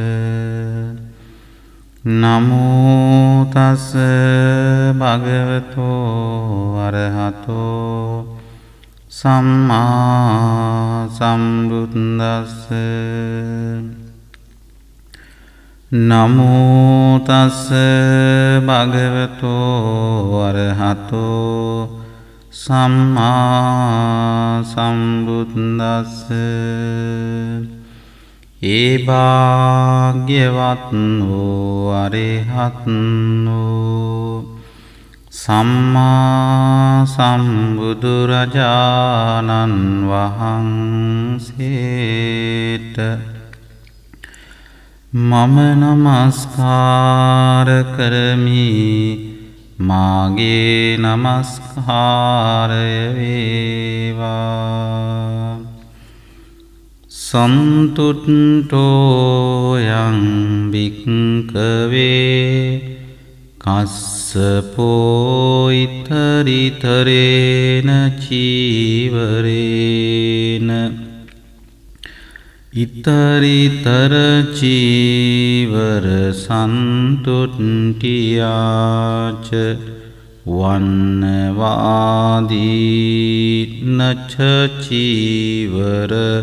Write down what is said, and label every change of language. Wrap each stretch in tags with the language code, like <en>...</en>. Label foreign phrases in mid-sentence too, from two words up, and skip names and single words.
<pi>නමෝ තස්ස භගවතෝ අරහතෝ සම්මා සම්බුද්දස්ස. නමෝ තස්ස භගවතෝ අරහතෝ සම්මා සම්බුද්දස්ස.</pi> <si>ඒ භාග්‍යවත් වූ අරහත් වූ සම්මා සම්බුදුරජාණන් වහන්සේට මම නමස්කාර කරමි. මාගේ නමස්කාරය වේවා.</si> <pi>සන්තුට්ඨෝයං භික්ඛවේ කස්සපෝ ඉතරිතරේන චීවරේන ඉතරිතර චීවර සන්තුට්ඨියාච වන්නවාදී නච චීවර</pi>